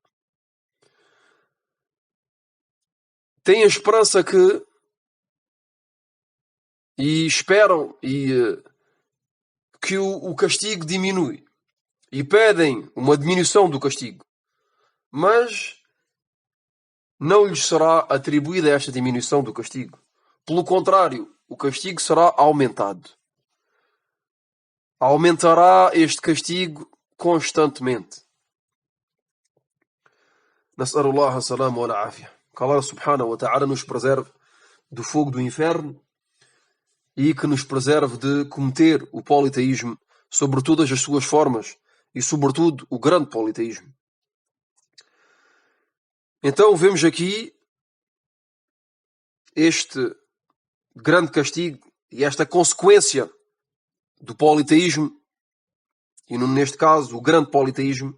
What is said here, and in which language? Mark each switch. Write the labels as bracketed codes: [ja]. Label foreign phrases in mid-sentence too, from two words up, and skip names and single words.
[pt] têm a esperança que e esperam que o castigo diminui e pedem uma diminuição do castigo, mas não lhes será atribuída esta diminuição do castigo. Pelo contrário, o castigo será aumentado. Aumentará este castigo constantemente. [ar] نسأل الله السلامة والعافية. [pt] Que [ar] الله سبحانه وتعالى [pt] nos preserve do fogo do inferno e que nos preserve de cometer o politeísmo sobre todas as suas formas e sobretudo o grande politeísmo. Então vemos aqui este grande castigo e esta consequência do politeísmo e neste caso o grande politeísmo.